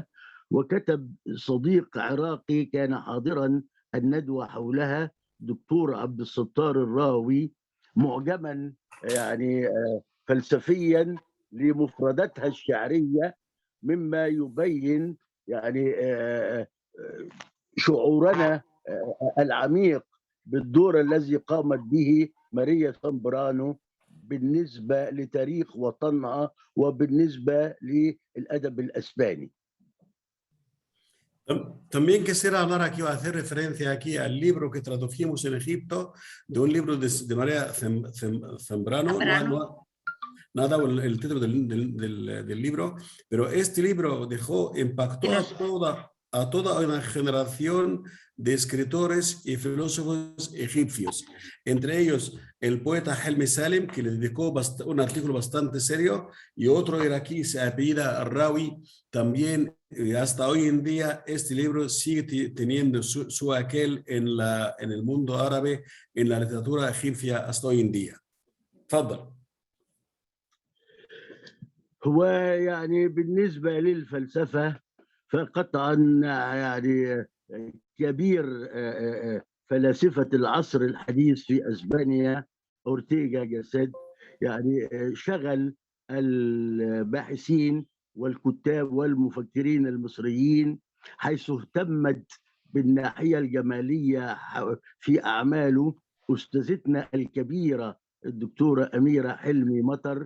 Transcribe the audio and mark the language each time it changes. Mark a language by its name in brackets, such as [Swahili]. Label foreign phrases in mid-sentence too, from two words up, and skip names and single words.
[Arabic] وكتب صديق عراقي كان حاضرا الندوة حولها، دكتور عبد الستار الراوي، معجما يعني فلسفيا لمفرداتها الشعرية، مما يبين يعني شعورنا العميق بالدور الذي قامت به ماريا سامبرانو بالنسبة لتاريخ وطنها وبالنسبة للأدب الأسباني. [Spanish] También quisiera hablar aquí o hacer referencia aquí al libro que tradujimos en Egipto, de un libro de María Zambrano. No ha dado el título del libro, pero este libro impactó a toda una generación de escritores y filósofos egipcios, entre ellos el poeta Helmi Salim, que le dedicó un artículo bastante serio, y otro iraquí se apellida Rawi. También hasta hoy en día este libro sigue teniendo su aquel en el mundo árabe, en la literatura egipcia hasta hoy en día. [Arabic] تفضل. هو يعني بالنسبة للفلسفة فقطعا يعني كبير فلاسفة العصر الحديث في أسبانيا أورتيغا جاسيت يعني شغل الباحثين والكتاب والمفكرين المصريين، حيث اهتمت بالناحية الجمالية في أعماله أستاذتنا الكبيرة الدكتورة أميرة حلمي مطر.